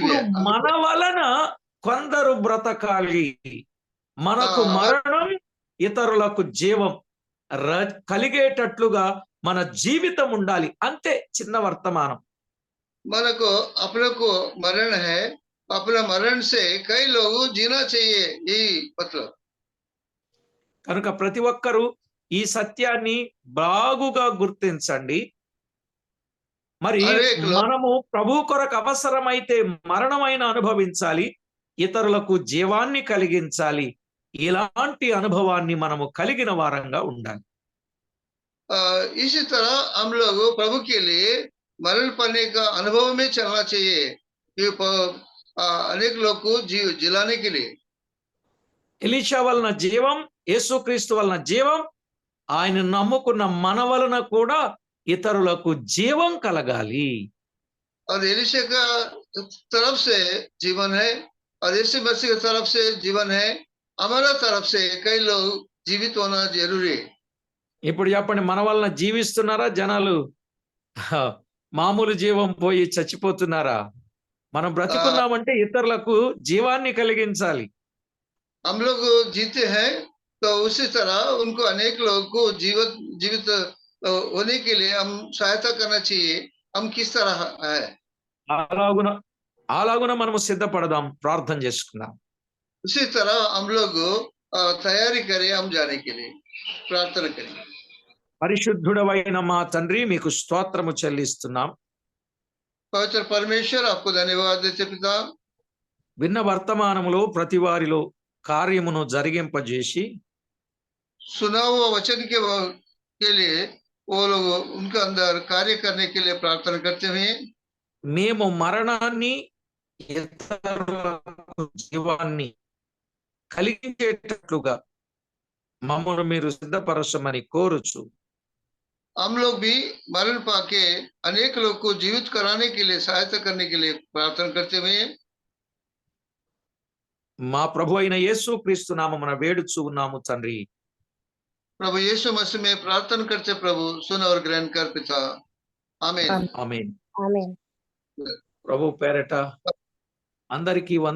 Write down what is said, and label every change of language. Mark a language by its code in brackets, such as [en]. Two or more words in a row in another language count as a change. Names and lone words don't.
[te] ఇప్పుడు మన వలన కొందరు బ్రతకాలి. మనకు మరణం, ఇతరులకు జీవం. కలిగేటట్లుగా మన జీవితం ఉండాలి. అంతే, చిన్న వర్తమానం. [hi] मन को अपने को मरण है, अपना मरण से कई लोग जीना चाहिए, यही मतलब। [te] కనుక ప్రతి ఒక్కరూ ఈ సత్యాన్ని బాగుగా గుర్తించండి. మరి [hi] हर एक लोग [te] మనము ప్రభు కొరకు అవసరమైతే మరణమైన అనుభవించాలి, ఇతరులకు జీవాన్ని కలిగించాలి. ఇలాంటి అనుభవాన్ని మనము కలిగిన వారంగా ఉండాలి. [hi] इसी तरह हम लोग प्रभु के लिए मरण पाने का अनुभव में चलना चाहिए, ये अनेक लोग को जिलाने के लिए। [te] ఎలీషా వలన జీవం, యేసుక్రీస్తు వలన జీవం, ఆయన నమ్ముకున్న మన వలన కూడా ఇతరులకు జీవం కలగాలి. [hi] और एलिशा का तरफ से जीवन है और यीशु मसीह की तरफ से जीवन है, हमारा तरफ से कई लोग जीवित होना जरूरी है। [te] ఇప్పుడు చెప్పండి, మన వలన జీవిస్తున్నారా జనాలు మామూలు జీవం పోయి చచ్చిపోతున్నారా? మనం బ్రతికున్నామంటే ఇతరులకు జీవాన్ని కలిగించాలి. [hi] हम लोग जीते हैं तो उसी तरह उनको अनेक लोगों को जीवित होने के लिए हम सहायता करना चाहिए। हम किस तरह है [te] అలాగున అలాగున మనము సిద్ధపడదాం, ప్రార్థన చేసుకుందాం. [hi] उसी तरह हम लोग तैयारी करें, हम जाने के लिए प्रार्थना करें। [te] పరిశుద్ధుడవైన మా తండ్రి, మీకు స్తోత్రము చెల్లిస్తున్నాం. [hi] पवित्र परमेश्वर, आपको धन्यवाद देते पिता। [te] విన్న వర్తమానములో ప్రతి వారిలో కార్యమును జరిగింపజేసి [hi] सुना हुआ वचन के लिए वो लोग उनके अंदर कार्य करने के लिए प्रार्थना करते हुए [te] మేము మరణాన్ని, ఇతరులకు జీవాన్ని కలిగించేటట్లుగా మమ్మల్ని మీరు సిద్ధపరచమని కోరుచు, [hi] हम लोग भी मरण पाके अनेक लोग को जीवित कराने के लिए, सहायता करने के लिए प्रार्थना करते हुए [te] మా ప్రభు అయిన యేసుక్రీస్తు నామమున వేడుచు ఉన్నాము తండ్రి. [hi] प्रभु यीशु मसीह में प्रार्थना करते, प्रभु सुन और ग्रहण कर पिता, आमीन। [te] ఆమేన్. ఆమేన్. ప్రభు పేరట అందరికీ వందనాలు.